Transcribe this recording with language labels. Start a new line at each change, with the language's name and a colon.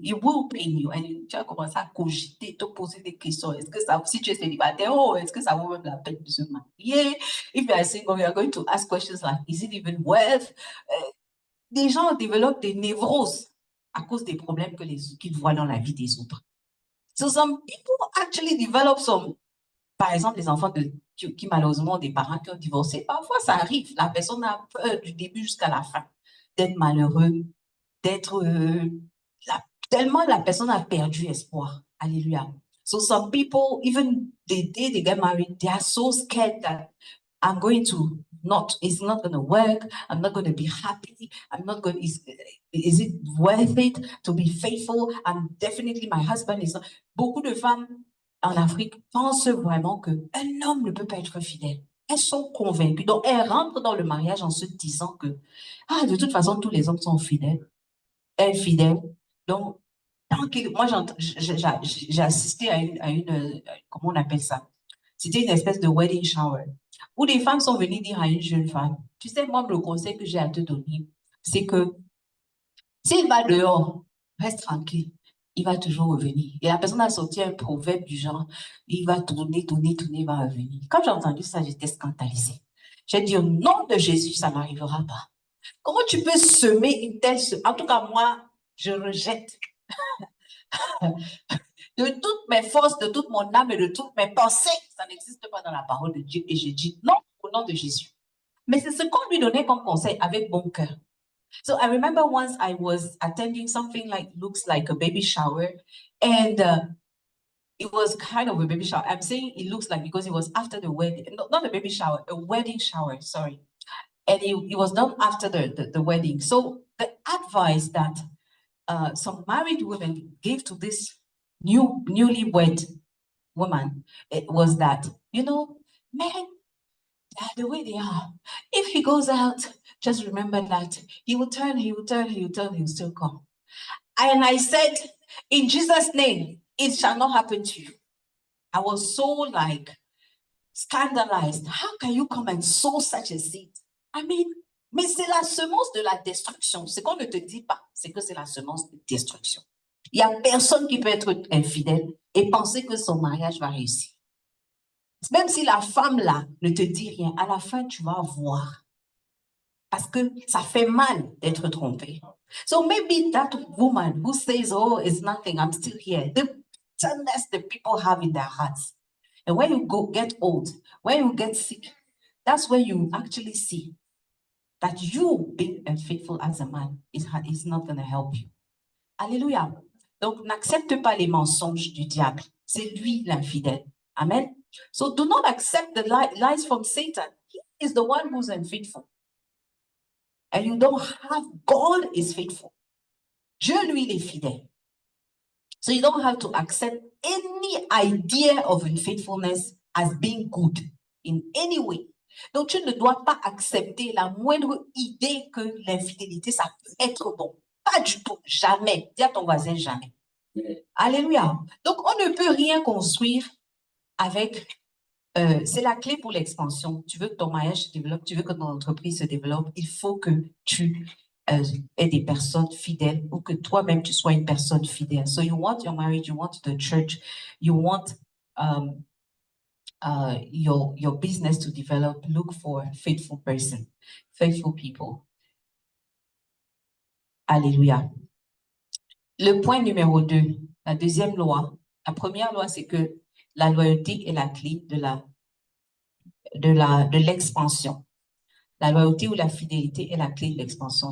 English: It will pain you. And
French: tu vas commencer à cogiter, te poser des questions. Est-ce que ça, si tu es célibataire, est-ce que ça vaut même la peine de se marier?
English: If you are single, you are going to ask questions like, is it even worth?
French: Des gens développent des névroses à cause des problèmes qu'ils voient dans la vie des autres.
English: So some people actually develop some,
French: par exemple, les enfants qui malheureusement ont des parents qui ont divorcé, parfois ça arrive. La personne a peur du début jusqu'à la fin d'être malheureux, d'être... tellement la personne a perdu espoir. Alléluia.
English: So some people, even the day they get married, they are so scared that I'm going to it's not going to work. I'm not going to be happy. I'm not going, is it worth it to be faithful? And definitely my husband is not.
French: Beaucoup de femmes en Afrique pensent vraiment qu'un homme ne peut pas être fidèle. Elles sont convaincues. Donc, elles rentrent dans le mariage en se disant que, de toute façon, tous les hommes sont fidèles. Infidèles. Donc, moi, j'ai assisté à une, comment on appelle ça? C'était une espèce de wedding shower où des femmes sont venues dire à une jeune femme, tu sais, moi, le conseil que j'ai à te donner, c'est que s'il va dehors, reste tranquille, il va toujours revenir. Et la personne a sorti un proverbe du genre, il va tourner, tourner, tourner, il va revenir. Quand j'ai entendu ça, j'étais scandalisée. J'ai dit, au nom de Jésus, ça n'arrivera pas. Comment tu peux semer une telle... En tout cas, moi, je rejette de toutes mes forces, de toute mon âme et de toutes mes pensées. Ça n'existe pas dans la parole de Dieu. Et je dis non au nom de Jésus. Mais c'est ce qu'on lui donnait comme conseil avec bon cœur.
English: So I remember once I was attending something looks like a baby shower, and it was kind of a baby shower. I'm saying it looks like because it was after the wedding, not a baby shower, a wedding shower, sorry. And it was done after the wedding. So the advice that some married women gave to this newlywed woman, it was that, men, the way they are, if he goes out, just remember that he will turn, he will still come. And I said, in Jesus' name, it shall not happen to you. I was so scandalized. How can you come and sow such a seed?
French: Mais c'est la semence de la destruction. Ce qu'on ne te dit pas, c'est que c'est la semence de destruction. Il n'y a personne qui peut être infidèle et penser que son mariage va réussir. Même si la femme là ne te dit rien, à la fin, tu vas voir. Parce que ça fait mal d'être trompé.
English: So maybe that woman who says, oh, it's nothing, I'm still here. bitterness that people have in their hearts. And when you get old, when you get sick, that's where you actually see that you being unfaithful as a man is not going to help you.
French: Alléluia. Donc, n'accepte pas les mensonges du diable. C'est lui l'infidèle.
English: Amen. So do not accept the lies from Satan. He is the one who's unfaithful. And you don't have, God is faithful.
French: Dieu, lui, il est fidèle.
English: So you don't have to accept any idea of unfaithfulness as being good in any way.
French: Donc, tu ne dois pas accepter la moindre idée que l'infidélité, ça peut être bon. Pas du tout, jamais. Dis à ton voisin, jamais. Alléluia. Donc, on ne peut rien construire avec... c'est la clé pour l'expansion. Tu veux que ton mariage se développe, tu veux que ton entreprise se développe, il faut que tu aies des personnes fidèles ou que toi-même tu sois une personne fidèle.
English: So you want your marriage, you want the church, you want your business to develop. Look for a faithful person, faithful people.
French: Alléluia. Le point numéro 2, la deuxième loi. La première loi, c'est que la loyauté est la clé de l'expansion. La loyauté ou la fidélité est la clé de l'expansion.